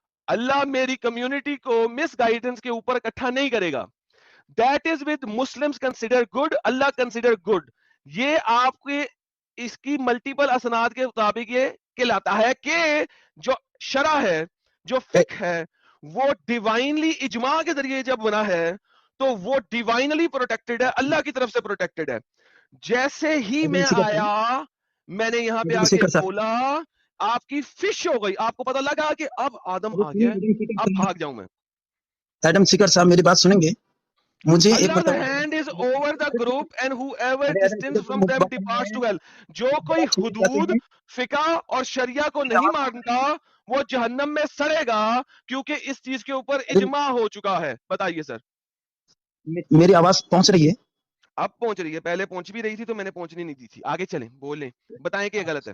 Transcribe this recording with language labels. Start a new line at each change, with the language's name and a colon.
Urdu: اللہ میری کمیونٹی کو مس گائیڈنس کے اوپر اکٹھا نہیں کرے گا.
English: That is with Muslims consider good, Allah consider good.
Urdu: یہ آپ کے اس کی ملٹیپل اسناد کے مطابق یہ کہلاتا ہے کہ جو شرع ہے, جو فقہ ہے, وہ ڈیوائنلی اجماع کے ذریعے جب بنا ہے تو وہ ڈیوائنلی پروٹیکٹڈ ہے, اللہ کی طرف سے پروٹیکٹڈ ہے. جیسے ہی میں آیا, میں نے یہاں پہ آ کے بولا, آپ کی فش ہو گئی, آپ کو پتہ لگا کہ اب آدم آ گیا, اب بھاگ جاؤں میں. ایڈم سیکر صاحب میری بات سنیں گے؟ مجھے ایک
English: Allah's hand is over the group and whoever distance from them departs to hell.
Urdu: جو کوئی حدود فقہ اور شریعہ کو نہیں مانتا وہ جہنم میں سڑے گا, کیونکہ اس چیز کے اوپر اجماع ہو چکا ہے. بتائیے سر. میری آواز پہنچ رہی ہے؟ اب پہنچ رہی ہے, پہلے پہنچ بھی رہی تھی تو میں نے پہنچنی نہیں دی تھی. آگے چلیں, بولیں, بتائیں کہ یہ غلط ہے.